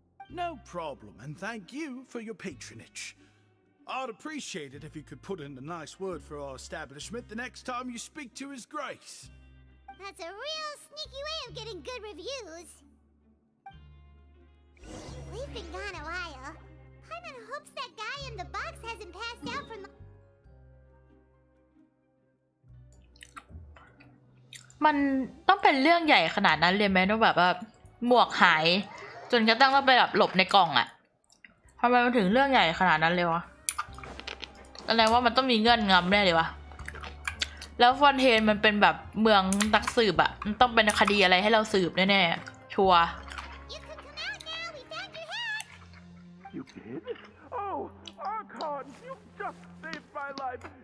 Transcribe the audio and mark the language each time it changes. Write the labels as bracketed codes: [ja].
[en] No problem, and thank you for your patronage. I'd appreciate it if you could put in a nice word for our establishment the next time you speak to His Grace. That's a real sneaky way of getting good reviews. We've been gone a while. Paimon hopes that guy in the box hasn't passed out from the... [th] มันต้องเป็นเรื่องใหญ่ขนาดนั้นเลยไหมต้องแบบว่าหมวกหายจนกระทั่งต้องไปแบบหลบในกล่องอะทำไมมันถึงเรื่องใหญ่ขนาดนั้นเลยวะแสดงว่ามันต้องมีเงื่อนงำแน่เลยวะแล้วฟอนเทนมันเป็นแบบเมืองนักสืบอะมันต้องเป็นคดีอะไรให้เราสืบแน่ๆชัวร์ [en] You can come out now. We found your hat. You did? Oh, Archon, you just saved my life.